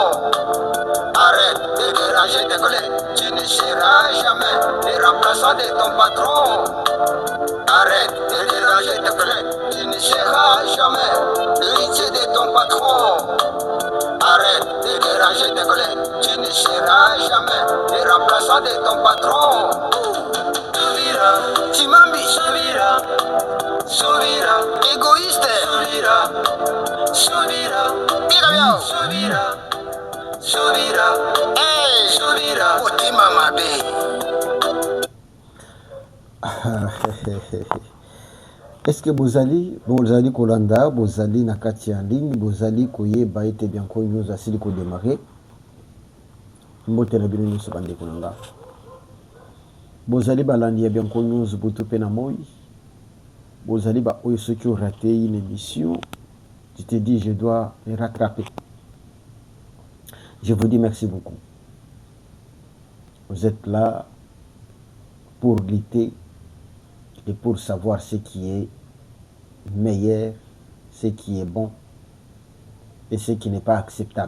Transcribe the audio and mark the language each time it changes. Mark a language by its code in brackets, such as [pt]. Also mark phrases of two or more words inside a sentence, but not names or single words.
[fr] Arrête de déranger tes collègues. Tu ne seras jamais le remplaçant de ton patron. Arrête de déranger tes collègues. Tu ne seras jamais l'héritier de ton patron. Arrête de déranger tes collègues. Tu ne seras jamais le remplaçant de ton patron. Souvira, Timambi, Souvira, Souvira, égoïste, Souvira, Souvira, Souvira, Souvira, hey, Souvira, Otimamabe. Est-ce que [ln] bozali kolanda bozali na kati [fr] en ligne [ln] bozali koyeba ete bianco news asili kodémarrer mbotela bino nyonso bandeko na nga bozali balandi ya bianco news butu mpe na moi bozali baoyo soki oraté [fr] une émission tu te dis je dois me rattraper. Je vous dis merci beaucoup. Vous êtes là pour lutter et pour savoir ce qui est meilleur, ce qui est bon et ce qui n'est pas acceptable.